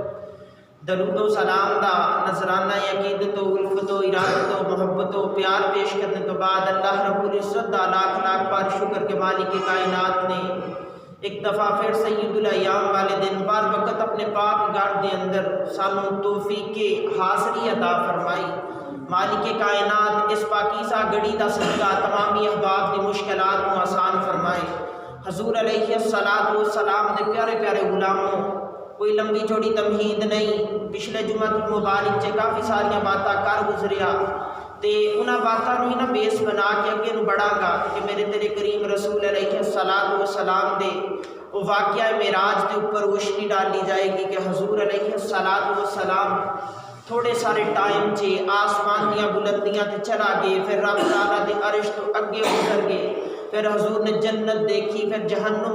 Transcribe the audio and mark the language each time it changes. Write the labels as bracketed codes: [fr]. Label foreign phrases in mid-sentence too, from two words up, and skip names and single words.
[pa] درود و سلام دا نذرانہ عقیدت و الفت و ارادت و محبت و پیار پیش کرنے تو بعد اللہ رب العزت دا لاکھ لاکھ بار شکر کے مالک کائنات نے ایک دفعہ پھر سید الایام والے دن بار وقت اپنے پاک گھر دے اندر سانوں توفیق حاضری عطا فرمائی مالک کائنات اس پاکیزہ گھڑی دا صدقہ تمامی احباب دی مشکلات کو آسان فرمائے حضور علیہ السلام دے پیارے پیارے غلاموں کوئی لمبی چوڑی تمہید نہیں پچھلے جمعہ مبارک چے کافی ساریاں باتاں کر گزریا تے انہاں باتاں نوں نہ بیس بنا کے اگے نوں بڑھا گا کہ میرے تیرے کریم رسول علیہ السلام دے وہ واقعہ معراج دے اوپر روشنی ڈالی جائے گی کہ حضور علیہ السلام تھوڑے سارے ٹائم چے آسمان دیاں بلندیاں تے چلا گئے پھر رب تعالیٰ دے عرش تو اگے اتر گئے پھر حضور نے جنت دیکھی پھر جہنم